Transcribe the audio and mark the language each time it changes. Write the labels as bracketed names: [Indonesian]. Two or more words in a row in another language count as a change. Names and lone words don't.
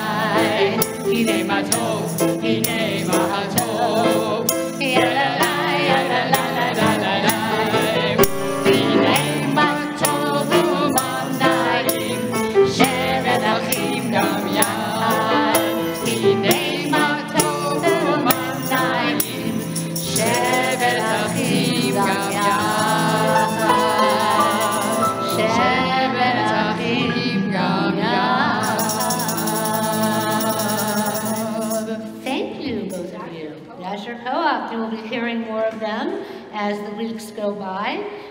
[Hebrew] הנה מה טוב, הנה מה טוב, ya la la ya la la la la la la. הנה מה טוב ומה נעים, שבת אחים גם יחד. הנה מה טוב ומה נעים, שבת אחים גם יחד. [English] Thank you, both of you. That's your co-op. You will be hearing more of them as the weeks go by.